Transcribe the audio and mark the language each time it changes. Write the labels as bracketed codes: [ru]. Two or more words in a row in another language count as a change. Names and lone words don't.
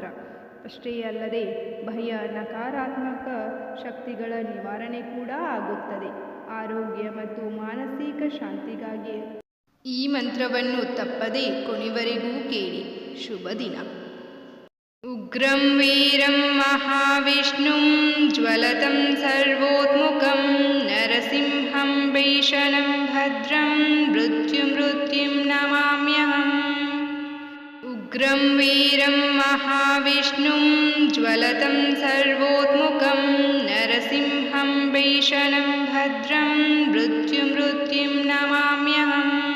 [kn] ಅಷ್ಟೇ ಅಲ್ಲದೆ ಭಯ, ನಕಾರಾತ್ಮಕ ಶಕ್ತಿಗಳ ನಿವಾರಣೆ ಕೂಡ ಆಗುತ್ತದೆ. ಆರೋಗ್ಯ ಮತ್ತು ಮಾನಸಿಕ ಶಾಂತಿಗಾಗಿ ಈ ಮಂತ್ರವನ್ನು ತಪ್ಪದೇ ಕೊನೆವರೆಗೂ ಕೇಳಿ. ಶುಭ ದಿನ. [sa] ಉಗ್ರಂ ವೀರಂ ಮಹಾವಿಷ್ಣುಂ ಜ್ವಲತಂ ಸರ್ವೋತ್ಮುಖಂ ನರಸಿಂಹಂ ಭೀಷಣಂ ಭದ್ರಂ ಮೃತ್ಯುಂ ನಮಾಮ್ಯಹಂ. ಉಗ್ರಂ ವೀರಂ ಮಹಾವಿಷ್ಣುಂ ಜ್ವಲತಂ ಸರ್ವೋತ್ಮುಖಂ ನರಸಿಂಹಂ ಭೀಷಣಂ ಭದ್ರಂ ಮೃತ್ಯುಂ ನಮಾಮ್ಯಹಂ.